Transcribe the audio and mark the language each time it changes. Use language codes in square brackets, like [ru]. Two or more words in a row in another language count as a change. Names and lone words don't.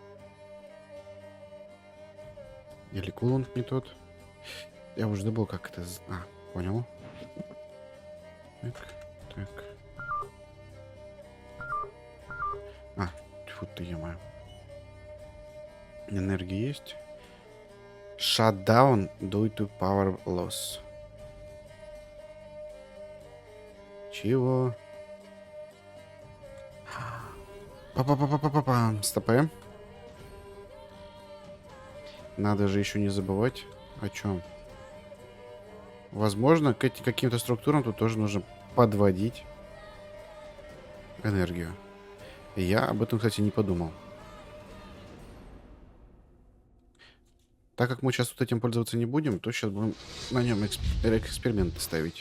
[ru] Или кулонт не тот. Я уже забыл, как это... А, понял. Так, так. А, тьфу ты, е-мое. Энергия есть. [en] Shutdown due to power loss. [ru] Чего? Па-па-па-па-па-па. Стопэ. Надо же еще не забывать о чем. Возможно, к каким-то структурам тут тоже нужно подводить энергию. Я об этом, кстати, не подумал. Так как мы сейчас вот этим пользоваться не будем, то сейчас будем на нем эксперименты ставить.